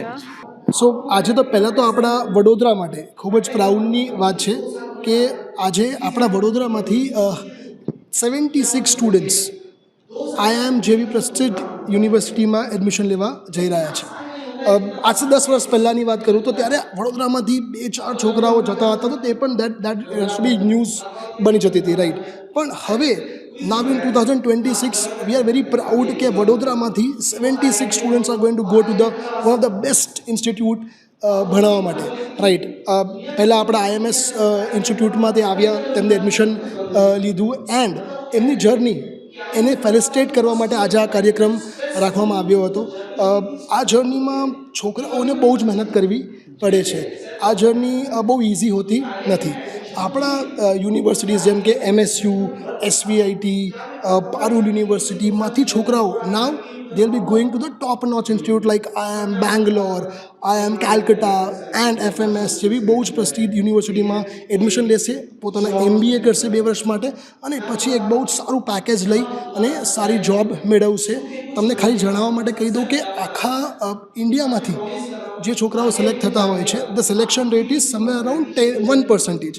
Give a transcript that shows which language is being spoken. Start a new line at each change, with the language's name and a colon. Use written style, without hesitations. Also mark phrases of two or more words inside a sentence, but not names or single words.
Gujarati: સો આજે તો પહેલાં તો આપણા વડોદરા માટે ખૂબ જ પ્રાઉડની વાત છે કે આજે આપણા વડોદરામાંથી 76 સ્ટુડન્ટ્સ આઈઆઈએમ જેવી પ્રતિષ્ઠિત યુનિવર્સિટીમાં એડમિશન લેવા જઈ રહ્યા છે. આજથી 10 વર્ષ પહેલાંની વાત કરું તો ત્યારે વડોદરામાંથી 2-4 છોકરાઓ જતા હતા, તો તે પણ
English: that be news
Gujarati: બની જતી હતી, રાઈટ. પણ હવે
English: now in 2026 we are very proud
Gujarati: કે વડોદરામાંથી
English: 76 students are going to go to the one of the best institute
Gujarati: ભણાવવા માટે, રાઈટ. પહેલાં આપણા આઈએમએસ ઇન્સ્ટિટ્યૂટમાં તે આવ્યા, તેમને એડમિશન લીધું એન્ડ એમની જર્ની એને ફેલિસિટેટ કરવા માટે આજે આ કાર્યક્રમ રાખવામાં આવ્યો હતો. આ જર્નીમાં છોકરાઓને બહુ જ મહેનત કરવી પડે છે. આ જર્ની બહુ ઇઝી હોતી નથી. આપણા યુનિવર્સિટીઝ જેમ કે એમએસયુ, એસવીઆઈટી, પારુલ યુનિવર્સિટીમાંથી છોકરાઓ
English: now they will be going to the top notch institute like IIM Bangalore, IIM Calcutta and FMS
Gujarati: જેવી બહુ જ પ્રસિદ્ધ યુનિવર્સિટીમાં એડમિશન લેશે, પોતાના MBA કરશે 2 વર્ષ માટે અને પછી એક બહુ જ સારું પેકેજ લઈ અને સારી જોબ મેળવશે. તમને ખાલી જણાવવા માટે કહી દઉં કે આખા ઇન્ડિયામાંથી જે છોકરાઓ સિલેક્ટ થતા હોય છે
English: the selection rate is somewhere around 1%.